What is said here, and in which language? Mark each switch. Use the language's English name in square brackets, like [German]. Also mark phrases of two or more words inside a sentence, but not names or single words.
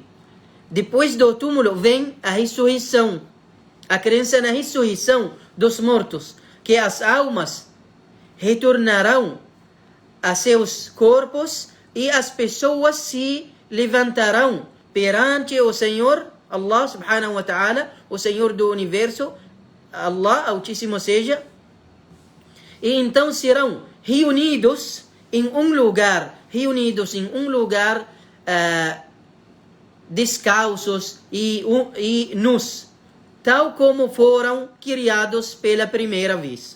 [Portuguese] Depois do túmulo vem a ressurreição. A crença na ressurreição dos mortos. Que as almas retornarão a seus corpos e as pessoas se levantarão perante o Senhor, [Arabic] الله سبحانه وتعالى, [Portuguese] o Senhor do universo, Allah Altíssimo seja, e então serão reunidos em um lugar, descalços e nus, tal como foram criados pela primeira vez.